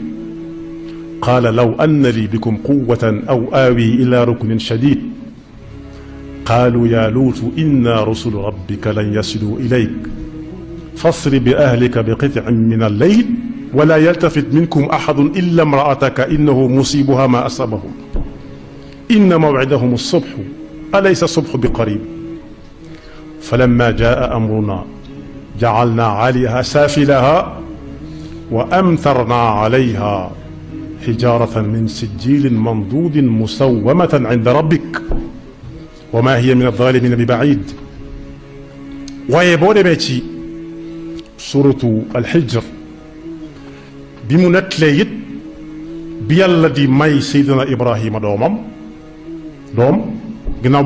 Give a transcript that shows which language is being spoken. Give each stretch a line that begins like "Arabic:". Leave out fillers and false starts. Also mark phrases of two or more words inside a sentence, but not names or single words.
Arabic: قال لو أن لي بكم قوة أو آوي إلى ركن شديد قالوا يا لوط إنا رسل ربك لن يصلوا إليك فأسر بأهلك بقطع من الليل ولا يلتفت منكم أحد إلا امرأتك إنه مصيبها ما أصابهم إن موعدهم الصبح أليس الصبح بقريب فلما جاء أمرنا جعلنا عاليها سافلها وأمطرنا عليها حجارة من سجيل منضود مسومة عند ربك وما هي من الظالمين ببعيد.
Wolof: waaye boo demee ci suuratu al-Hijr bi mu nettalee it bi yàlla di may Seydina Ibrahima doom ginnaaw bu